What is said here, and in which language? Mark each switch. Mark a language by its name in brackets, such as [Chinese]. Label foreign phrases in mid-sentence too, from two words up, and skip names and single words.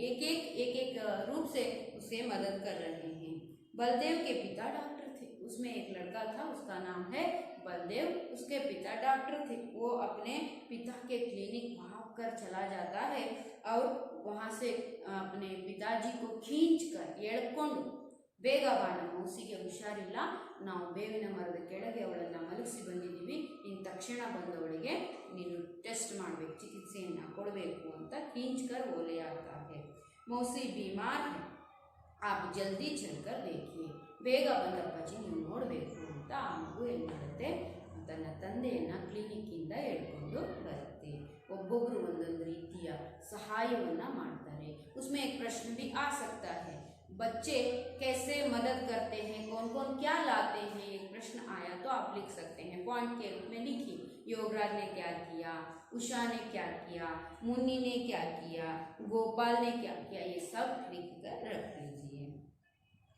[Hindi] एक रूप से उसे मदद कर रहे हैं. बलदेव के पिता डॉक्टर थे. उसमें एक लड़का था, उसका नाम है बलदेव. उसके पिता डॉक्टर थे. वो अपने पिता के क्लिनिक भाग कर चला जाता है और वहाँ से अपने पिताजी को खींच कर [Kannada] ಎಳ್ಕೊಂಡು, ಬೇಗ ಬಾ, ನಮ್ಮ ಮೌಸಿಗೆ ಹುಷಾರಿಲ್ಲ, ನಾವು ಬೇವಿನ ಮರದ ಕೆಳಗೆ ಅವಳನ್ನು ಮಲಗಿಸಿ ಬಂದಿದ್ದೀವಿ, ಇನ್ನು ತಕ್ಷಣ ಬಂದವಳಿಗೆ ನೀನು ಟೆಸ್ಟ್ ಮಾಡಬೇಕು, ಚಿಕಿತ್ಸೆಯನ್ನು ಕೊಡಬೇಕು ಅಂತ [Hindi] खींच कर वो ले आता है. मौसी बीमार है, आप जल्दी चलकर देखिए, [Kannada] ಬೇಗ ಬಂದಪ್ಪಾಜಿ ನೀವು ನೋಡಬೇಕು ಅಂತ ಆ ಮಗು ಏನು ಮಾಡುತ್ತೆ, ತನ್ನ ತಂದೆಯನ್ನು ಕ್ಲಿನಿಕ್ಕಿಂದ ಎಳ್ಕೊಂಡು ಬರುತ್ತೆ. ಒಬ್ಬೊಬ್ಬರು ಒಂದೊಂದು ರೀತಿಯ ಸಹಾಯವನ್ನು ಮಾಡ್ತಾರೆ. [Hindi] उसमें एक प्रश्न भी आ सकता है, बच्चे कैसे मदद करते हैं, कौन कौन क्या लाते हैं, एक प्रश्न आया तो आप लिख सकते हैं, पॉइंट के रूप में लिखिए. योगराज ने क्या किया, उषा ने क्या किया, मुन्नी ने क्या किया, गोपाल ने क्या किया, ये सब लिख कर रख लीजिए.